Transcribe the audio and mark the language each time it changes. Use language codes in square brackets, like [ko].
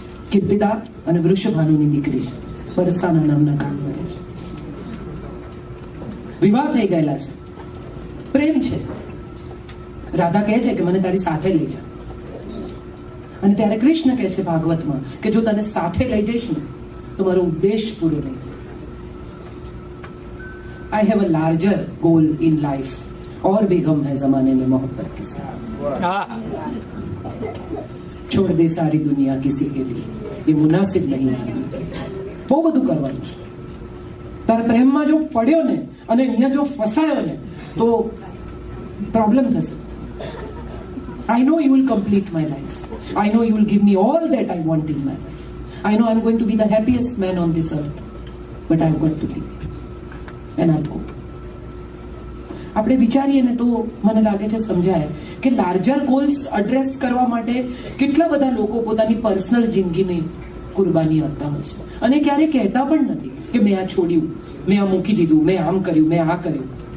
[gu] કીર્તિદા અને વૃષભાનુની દીકરી છે, બરસાના નામના ગામ બને છે, વિવાહ થઈ ગયેલા છે, પ્રેમ છે. રાધા કહે છે કે મને તારી સાથે લઈ જા, અને ત્યારે કૃષ્ણ કહે છે ભાગવતમાં કે જો તને સાથે લઈ જઈશ ને તો મારો ઉદ્દેશ પૂરો નહીં થાય. [en] I have a larger goal in life [hi] और भी गम है जमाने में मोहब्बत के साथ. छोड़ दे सारी दुनिया किसी के लिए ये मुनासिब नहीं आदमी के. [gu] બહુ બધું કરવાનું છે. તારે પ્રેમમાં જો પડ્યો ને અને અહીંયા જો ફસાયો ને તો પ્રોબ્લેમ થશે. [en] I know you will complete my life. I know you will give me all that I want in my life. I know I'm going to be the happiest man on this earth. But I've got to leave. And I'll go. [gu] આપણે વિચારીએ ને તો મને લાગે છે સમજાય કે larger goals address કરવા માટે કેટલા બધા લોકો પોતાની પર્સનલ જિંદગીની કુરબાની આપતા હોય છે, અને ક્યારેય કહેતા પણ નથી કે મેં આ છોડ્યું, મેં આ મૂકી દીધું, મેં આમ કર્યું, મેં આ કર્યું.